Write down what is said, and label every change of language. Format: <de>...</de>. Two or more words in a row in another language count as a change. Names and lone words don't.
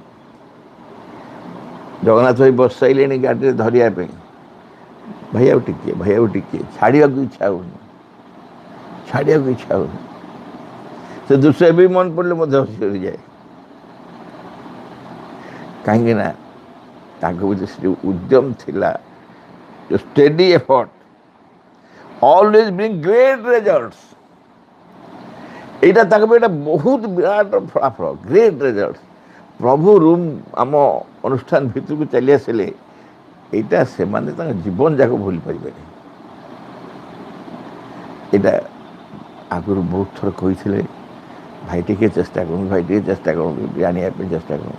<or>ଜଗନ୍ନାଥ ଭାଇ ବସାଇଲେଣି ଗାଡ଼ିରେ ଧରିବା ପାଇଁ, ଭାଇ ଆଉ ଟିକିଏ, ଭାଇ ଆଉ ଟିକିଏ, ଛାଡ଼ିବାକୁ ଇଚ୍ଛା ହେଉନି। ସେ ଦୃଶ୍ୟ ଏବେ ବି ମନେ ପଡ଼ିଲେ ମଧ୍ୟ ହସି ଯାଏ, କାହିଁକି ନା ତାଙ୍କ ଭିତରେ ସେ ଯେଉଁ ଉଦ୍ୟମ ଥିଲା, ଯେଉଁ</or> <en>steady effort, always bring great results.</en> <or>এইটা ତାଙ୍କ ପାଇଁ ଏଇଟା ବହୁତ ବିରାଟ ଫଳାଫଳ,</or> <en>great result.</en> <or>ପ୍ରଭୁ ରୁମ୍ ଆମ ଅନୁଷ୍ଠାନ ଭିତରକୁ ଚାଲି ଆସିଲେ এইটা ସେମାନେ ତାଙ୍କ ଜୀବନ ଯାକ ଭୁଲି ପାରିବେନି। ଏଇଟା ଆଗରୁ ବହୁତ ଥର କହିଥିଲେ, ଭାଇ ଟିକେ ଚେଷ୍ଟା କରନ୍ତୁ, ଭାଇ ଟିକେ ଚେଷ୍ଟା କରନ୍ତୁ, ଜାଣିବା ପାଇଁ ଚେଷ୍ଟା କରନ୍ତୁ।</or>